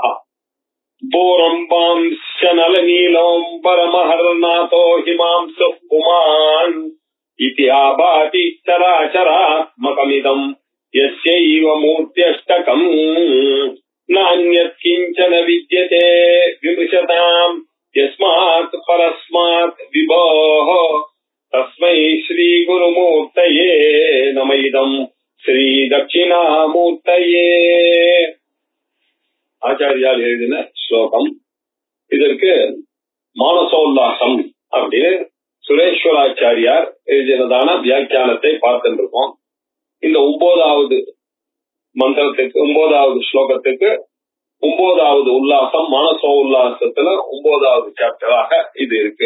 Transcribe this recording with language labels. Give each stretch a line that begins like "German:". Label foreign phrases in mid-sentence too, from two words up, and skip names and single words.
Sanskrit: पूर्वंबांश्च नलनीलोऽम्बरमहर्नाथो हिमांशुः पुमान् इति आभाति चराचरात्मकमिदम् यस्यैव मूर्त्यष्टकम् नान्यत् किञ्चन विद्यते विमृशताम् यस्मात् परस्मात् विभोः तस्मै श्रीगुरुमूर्तये नम इदम् श्रीदक्षिणामूर्तये।
Tamil: ஆச்சாரியால் எழுதின ஸ்லோகம். இதற்கு மானசோல்லாசம் அப்படின்னு சுரேஸ்வராச்சாரியார் எழுதினதான வியாக்கியானத்தை பார்த்துருக்கோம். இந்த 9வது மந்திரத்துக்கு 9வது ஸ்லோகத்துக்கு 9வது உல்லாசம், மானசோ உல்லாசத்துல 9வது சாப்டராக இது இருக்கு.